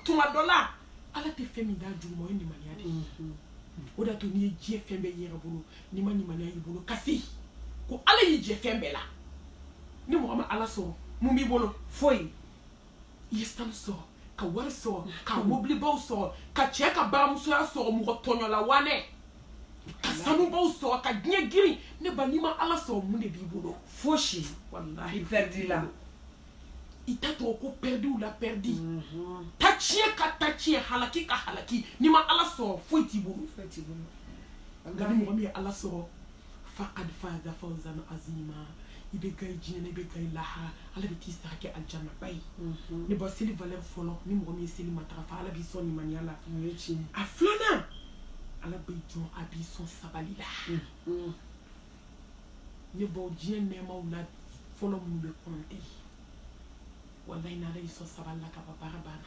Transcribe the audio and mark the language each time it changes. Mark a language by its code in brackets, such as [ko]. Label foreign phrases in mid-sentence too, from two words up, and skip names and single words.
[bm] tuma dɔ la ala tɛ fɛn min d'a jugu ma o ye limaniya de ye o de y'a to n'i ye diɲɛ fɛn bɛɛ yɛrɛ bolo n'i ma limaniya y'i bolo kasi ko ala y'i jɛ fɛn bɛɛ la ni mɔgɔ ma ala sɔrɔ mun b'i bolo foyi i ye sanu sɔrɔ ka wari sɔrɔ ka mobilibaw sɔrɔ ka cɛ ka baramusoya sɔrɔ mɔgɔ tɔɲɔla wanɛ ka sanubaw sɔrɔ ka diɲɛ girin ne ba n'i ma ala sɔrɔ mun de b'i bolo fosi wallahi i perdi la i ta tɔgɔ ko perdi la perdi ta tiɲɛ ka ta tiɲɛ halaki ka halaki n'i ma ala sɔrɔ foyi t'i bolo nka ni mɔgɔ min ye ala sɔrɔ [ar] فقد فاز فوزا عظيما [bm] i bɛ gaye diɲɛ na i bɛ gaye lahara ala bɛ t'i sara kɛ aljanna ba ye ne ba seli valeur fɔlɔ ni mɔgɔ min ye seli matarafa ala b'i sɔn limaniya la a filanan ala bɛ jɔn a b'i sɔn sabali la ne baw diɲɛ nɛɛmaw la fɔlɔ minnu bɛ kɔnte wallahi n'ala y'i sɔn sabali la ka ban baara banna